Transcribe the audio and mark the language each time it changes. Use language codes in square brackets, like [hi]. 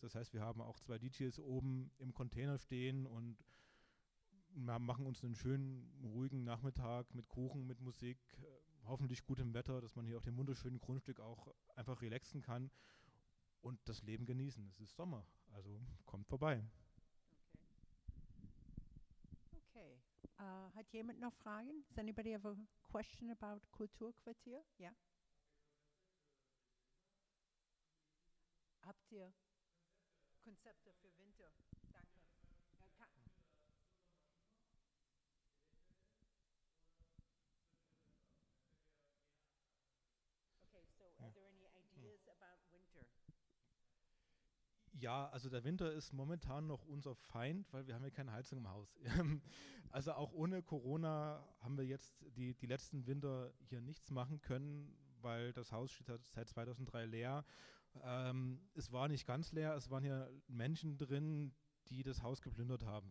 [de] Das heißt, wir haben auch 2 DJs oben im Container stehen und machen uns einen schönen, ruhigen Nachmittag mit Kuchen, mit Musik, hoffentlich gutem Wetter, dass man hier auf dem wunderschönen Grundstück auch einfach relaxen kann und das Leben genießen. Es ist Sommer, also kommt vorbei. Okay. Hat jemand noch Fragen? [en] Does anybody have a question about Kulturquartier? [de] Ja. Habt ihr Konzepte für Winter? Danke. [en] Ja, okay, so are there any ideas about winter? [de] Ja, also der Winter ist momentan noch unser Feind, weil wir haben ja keine Heizung im Haus. Also auch ohne Corona haben wir jetzt die letzten Winter hier nichts machen können, weil das Haus steht seit 2003 leer. Es war nicht ganz leer, es waren hier Menschen drin, die das Haus geplündert haben.